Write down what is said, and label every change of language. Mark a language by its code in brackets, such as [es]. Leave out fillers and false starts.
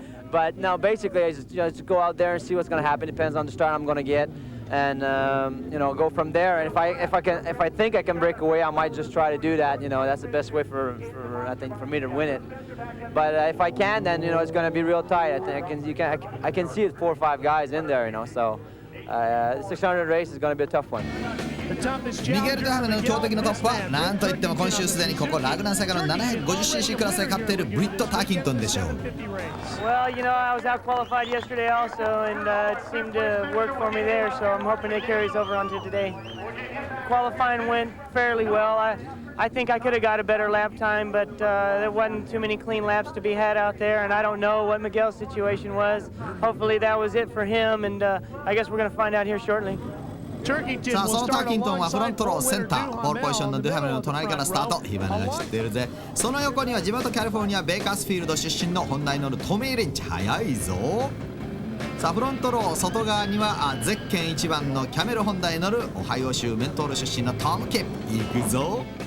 [en] But now, basically, I just go out there and see what's going to happen. Depends on the start I'm going to get, and go from there. And if I think I can break away, I might just try to do that. That's the best way for me to win it. But if I can, then it's going to be real tight. I can see it 4 or 5 guys in there. So the 600 race is going to be a tough one. [ja] ミゲル・デュハメの強敵のトップはなんといっても今週すでにここラグナセカの 750cc クラスで勝っているブリット・ターキントンでしょう。 [en] Well, I was out qualified yesterday also, and it seemed to work for me there, so I'm hoping it carries over onto today. Qualifying went fairly well. I think I could have got a better lap time, but there wasn't too many clean laps to be had out there, and I don't know what Miguel's situation was. Hopefully that was it for him, and I guess we're going to find out here shortly. [ja] さあそのターキントンはフロントローセンターポールポジションのデュハメルの隣からスタート。火花が散っているぜ。その横には地元キャリフォルニアベーカースフィールド出身のホンダに乗るトミー・リンチ、速いぞ。さあフロントロー外側にはゼッケン1番のキャメルホンダに乗るオハイオ州メントール出身のトム・キップ、行くぞ。